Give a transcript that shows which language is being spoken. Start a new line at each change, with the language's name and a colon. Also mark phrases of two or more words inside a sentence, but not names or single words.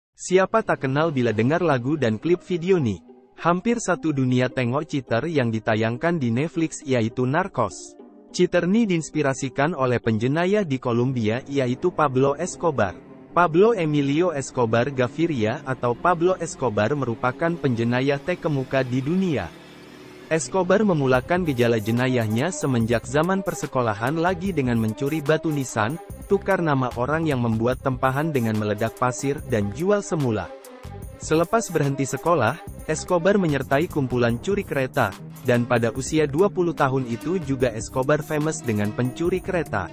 Malay: Siapa tak kenal bila dengar lagu dan klip video nih? Hampir satu dunia tengok Cheater yang ditayangkan di Netflix yaitu Narcos. Cheater ini diinspirasikan oleh penjenayah di Kolombia yaitu Pablo Escobar. Pablo Emilio Escobar Gaviria atau Pablo Escobar merupakan penjenayah terkemuka di dunia. Escobar memulakan gejala jenayahnya semenjak zaman persekolahan lagi dengan mencuri batu nisan, tukar nama orang yang membuat tempahan dengan meledak pasir dan jual semula. Selepas berhenti sekolah, Escobar menyertai kumpulan curi kereta, dan pada usia 20 tahun itu juga Escobar famous dengan pencuri kereta.